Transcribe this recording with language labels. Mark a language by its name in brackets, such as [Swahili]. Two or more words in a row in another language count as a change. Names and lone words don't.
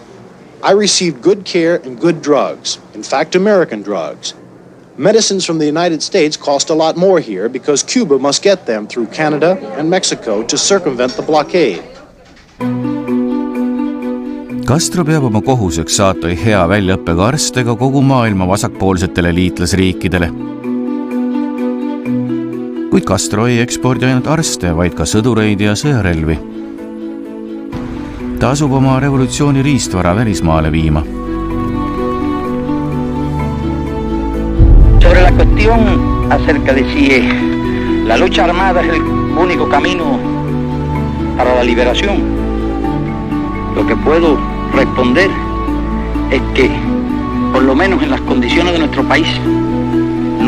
[English] I received good care and good drugs, in fact, American drugs. Medicines from the United States cost a lot more here because Cuba must get them through Canada and Mexico to circumvent the blockade. [Estonian] Castro peab oma kohuseks saata hea väljaõppega arste ka kogu maailma vasakpoolsetele liitlasriikidele. Kuid Castro ei ekspordi ainult arste, vaid ka sõdureid ja sõjarelvi. Ta asub oma revolutsiooni riistvara välismaale viima. [Spanish] Sobre la cuestión acerca de si la lucha armada es el único camino para la liberación, lo que puedo responder es que, por lo menos en las condiciones de nuestro país,